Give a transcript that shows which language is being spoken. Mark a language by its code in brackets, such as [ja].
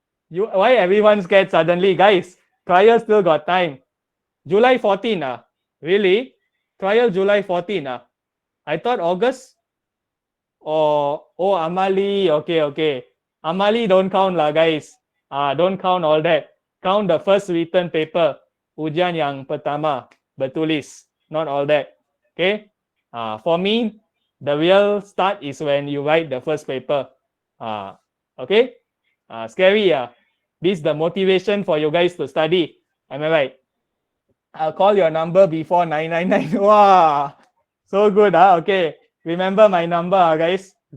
[en] Why everyone scared suddenly, guys? Trial still got time. July 14, really? Trial July 14, I thought August. Oh, Amali. Okay. Amali don't count lah, guys. Don't count all that. Count the first written paper. [ms] Ujian yang pertama bertulis. [en] Not all that. Okay. For me, the real start is when you write the first paper. Okay. Scary. This is the motivation for you guys to study. Am I right? I'll call your number before 999. Wow. So good. Okay. Remember my number, guys.